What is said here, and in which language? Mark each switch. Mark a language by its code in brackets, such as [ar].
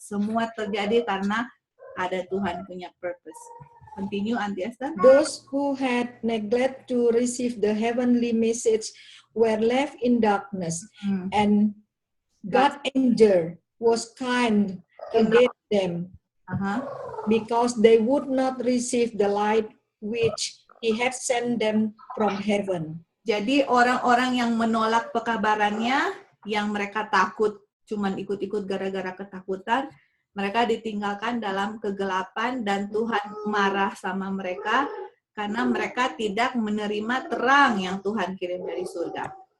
[id] Semua terjadi karena ada Tuhan punya purpose. [en] Continue, Auntie Esther. Those who had neglected to receive the heavenly message were left in darkness, and God's angel was kind against them. Because they would not receive the light which he had sent them from heaven. [id] Jadi orang-orang yang menolak pekabarannya, yang mereka takut, cuman ikut-ikut gara-gara ketakutan, mereka ditinggalkan dalam kegelapan dan Tuhan marah sama mereka karena mereka tidak menerima terang yang Tuhan kirim dari surga.